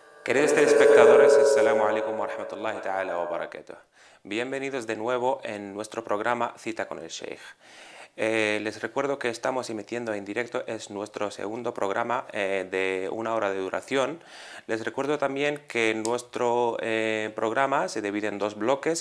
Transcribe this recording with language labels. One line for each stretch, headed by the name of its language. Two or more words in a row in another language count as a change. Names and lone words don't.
Spanish: Queridos telespectadores,
Arabic: السلام عليكم ورحمة الله تعالى وبركاته.
Spanish: Bienvenidos de nuevo en nuestro programa Cita con el Sheikh. Les recuerdo que estamos emitiendo en directo, es nuestro segundo programa de 1 hora de duración. Les recuerdo también que nuestro programa se divide en 2 bloques.